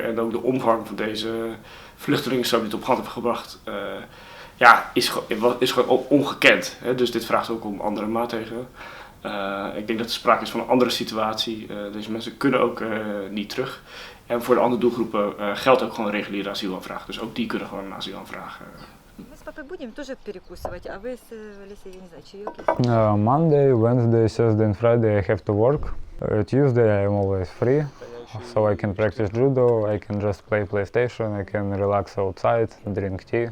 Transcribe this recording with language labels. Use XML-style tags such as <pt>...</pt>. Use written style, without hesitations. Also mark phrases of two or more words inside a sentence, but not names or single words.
<nl>En ook de omvang van deze vluchtelingenstroom die het op gang heeft gebracht, is gewoon ongekend. Hè? Dus dit vraagt ook om andere maatregelen. Ik denk dat er sprake is van een andere situatie. Deze mensen kunnen ook niet terug. En voor de andere doelgroepen geldt ook gewoon een reguliere asielaanvraag. Dus ook die kunnen gewoon een asielaanvraag.</nl> <ru>Мы с папой будем тоже перекусывать, а вы с Лисой, я не знаю, чаек есть?</ru> <en>Monday, Wednesday, Thursday and Friday I have to work. Tuesday I'm always free, so I can practice judo, I can just play PlayStation, I can relax outside, drink tea.</en>